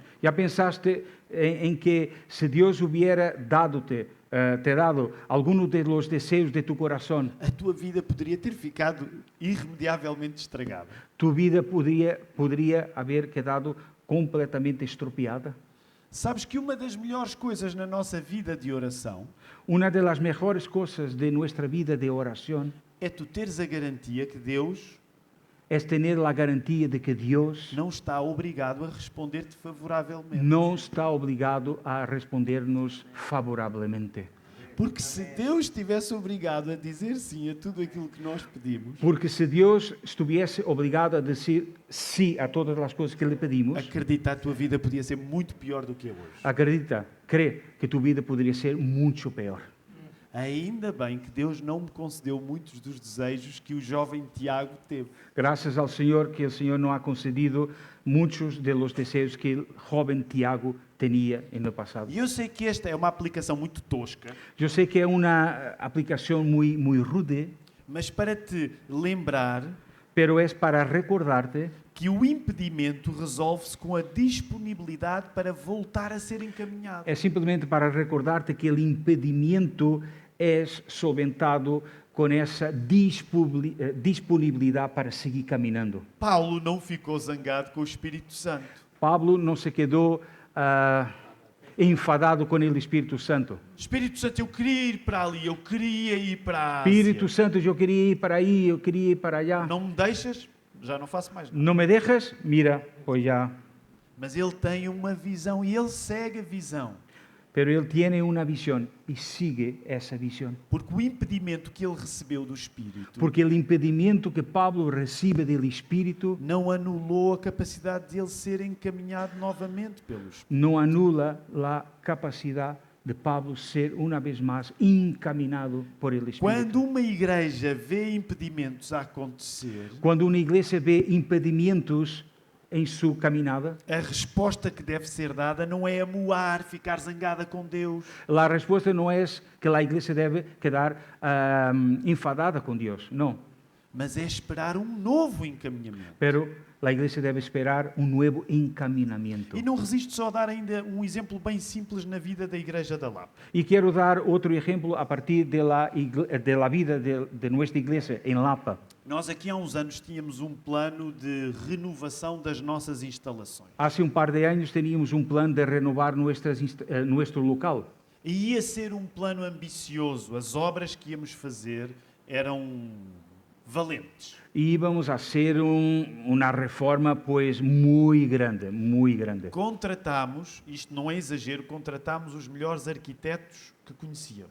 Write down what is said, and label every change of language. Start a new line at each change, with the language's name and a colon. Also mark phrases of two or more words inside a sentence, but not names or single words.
Spanish: ¿Ya pensaste en que si Dios hubiera te dado algunos de los deseos de tu corazón,
Portuguese: a tua vida poderia ter ficado irremediavelmente estragada?
Spanish: tu vida podría haber quedado completamente estropeada?
Portuguese: Sabes que uma das melhores coisas na nossa vida de oração
Spanish: Una de las mejores cosas de nuestra vida de oración
Portuguese: é tu teres a garantia que Deus
Spanish: es tener la garantía de que Dios
Portuguese: não está obrigado a responder-te favoravelmente.
Spanish: no está obligado a respondernos favorablemente.
Portuguese: Porque se Deus estivesse obrigado a dizer sim a tudo aquilo que nós pedimos,
Spanish: Porque si Dios estuviese obligado a decir sí a todas las cosas que le pedimos,
Portuguese: acredita, a tua vida podia ser muito pior do que é hoje.
Spanish: acredita, cree que tu vida podría ser mucho peor.
Portuguese: Ainda bem que Deus não me concedeu muitos dos desejos que o jovem Tiago teve.
Spanish: Gracias al Señor que el Señor no ha concedido muchos de los deseos que el joven Tiago tenía en el pasado.
Portuguese: E eu sei que esta é uma aplicação muito tosca,
Spanish: Yo sé que es una aplicación muy rude,
Portuguese: mas para te lembrar
Spanish: pero es para recordarte
Portuguese: que o impedimento resolve-se com a disponibilidade para voltar a ser encaminhado.
Spanish: es simplemente para recordarte que el impedimento es solventado con esa disponibilidad para seguir caminando.
Portuguese: Paulo não ficou zangado com o Espírito Santo.
Spanish: Pablo no se quedó enfadado con el Espíritu Santo.
Portuguese: Espírito Santo, eu queria ir para ali, eu queria ir para a Ásia.
Spanish: Espíritu Santo, yo quería ir para ahí, yo quería ir para allá.
Portuguese: Não me deixas, já não faço mais nada.
Spanish: ¿No me dejas? Mira, pues ya.
Portuguese: Mas ele tem uma visão e ele segue a visão.
Spanish: Pero él tiene una visión y sigue esa visión.
Portuguese: Porque o impedimento que ele recebeu do Espírito
Spanish: Porque el impedimento que Pablo recibe del Espíritu
Portuguese: não anulou a capacidade de ele ser encaminhado novamente pelo Espírito.
Spanish: no anula la capacidad de Pablo ser una vez más encaminado por el Espíritu.
Portuguese: Quando uma igreja vê impedimentos a acontecer,
Spanish: Cuando una iglesia ve impedimentos en su caminada,
Portuguese: a resposta que deve ser dada não é amuar, ficar zangada com Deus.
Spanish: la respuesta no es que la iglesia debe quedar enfadada con Dios, no.
Portuguese: Mas é esperar um novo encaminhamento.
Spanish: Pero la iglesia debe esperar un nuevo encaminamiento.
Portuguese: E não resisto só a dar ainda um exemplo bem simples na vida da Igreja da Lapa.
Spanish: Y quiero dar otro ejemplo a partir de la vida de nuestra iglesia en Lapa.
Portuguese: Nós aqui há uns anos tínhamos um plano de renovação das nossas instalações.
Spanish: Hace un par de años teníamos un plan de renovar nuestro local.
Portuguese: E ia ser um plano ambicioso. As obras que íamos fazer eram valentes.
Spanish: Y íbamos a hacer una reforma pues muy grande, muy grande.
Portuguese: Contratámos, isto não é exagero, contratámos os melhores arquitetos que conhecíamos.